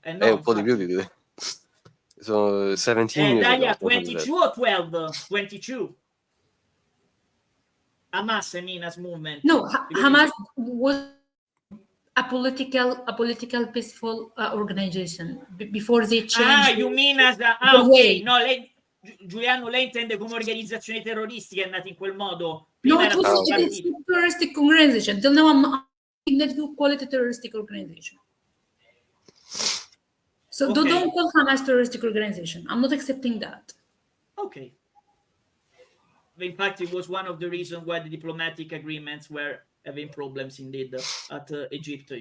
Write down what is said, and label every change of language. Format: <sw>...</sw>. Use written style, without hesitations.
<it>un po' di più di</it> <en>so 17 years</en> <it>Dalia,</it> <en>ago. 22 or 12? 22. Hamas, I mean, as movement. No, Hamas was a political peaceful organization before they changed. You mean as ok.</en> <it>No, Giuliano, lei intende come organizzazione terroristica, è nata in quel modo.</it> <en>No, it was a terroristic organization. Till now, I'm not saying that you call it a terroristic organization. So don't call Hamas terroristic organization. I'm not accepting that. Okay. In fact, it was one of the reasons why the diplomatic agreements were having problems indeed at Egypt.</en>